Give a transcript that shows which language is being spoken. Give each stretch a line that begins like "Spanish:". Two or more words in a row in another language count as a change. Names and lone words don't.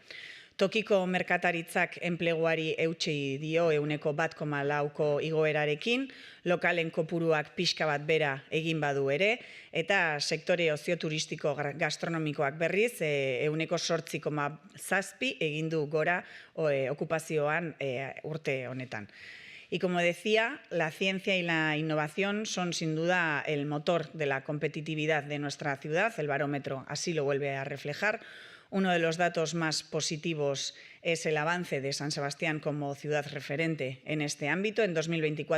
Basque: Tokiko merkataritzak enpleguari eutsi dio 1,4ko igoerarekin, lokalen kopuruak pixka bat bera egin badu ere, eta sektore ozioturistiko gastronomikoak berriz 8,7 egin du gora okupazioan urte honetan.
Spanish: Y como decía, la ciencia y la innovación son sin duda el motor de la competitividad de nuestra ciudad. El barómetro así lo vuelve a reflejar. Uno de los datos más positivos es el avance de San Sebastián como ciudad referente en este ámbito.